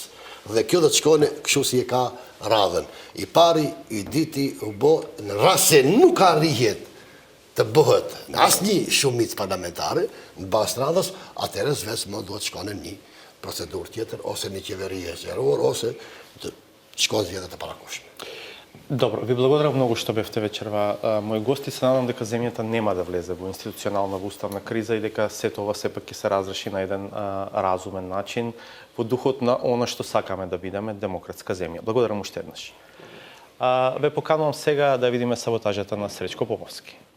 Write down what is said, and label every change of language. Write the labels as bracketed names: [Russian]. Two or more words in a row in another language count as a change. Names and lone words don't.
[Albanian] Dhe kjo do të shkojnë kështu si e ka radhën. I pari, i diti, u bo, në rast se nuk arrihet të bëhet në asnjë shumicë parlamentare, në bazë të radhës, atëherë vetë më duhet të shkojnë një procedurë tjetër, ose një qeveri e zgjeruar, ose të shkojnë zgjedhjet e parakoshme. [Macedonian] Добро, ви благодарам многу што бевте вечерва мои гости. Се надам дека земјата нема да влезе во институционална во уставна криза и дека сето ова сепак ќе се разреши на еден разумен начин во духот на она што сакаме да бидеме демократска земја. Благодарам уште еднаш. Ве поканувам сега да видиме саботажата на Сречко Поповски.